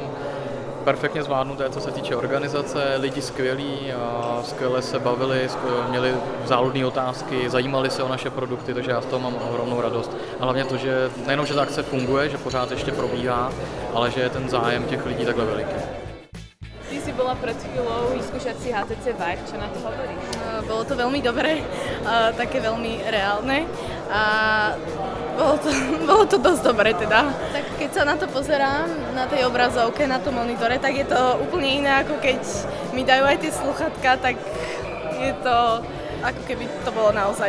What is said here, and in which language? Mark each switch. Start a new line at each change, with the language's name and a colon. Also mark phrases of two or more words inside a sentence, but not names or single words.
Czech: Perfektně zvládnuté, co se týče organizace, lidi skvělí, skvěle se bavili, měli záludné otázky, zajímali se o naše produkty, takže já z toho mám ohromnou radost. A hlavně to, že nejenom, že ta akce funguje, že pořád ještě probíhá, ale že je ten zájem těch lidí takhle veliký.
Slovak: Ty si bola pred chvíľou vyskúšať si HTC Vive, čo na to hovoríš? Bolo to veľmi dobré, také veľmi reálne a bolo to dosť dobré teda. Tak keď sa na to pozerám, na tej obrazovke, na tom monitore, tak je to úplne iné, ako keď mi dajú aj tie sluchatka, tak je to ako keby to bolo naozaj.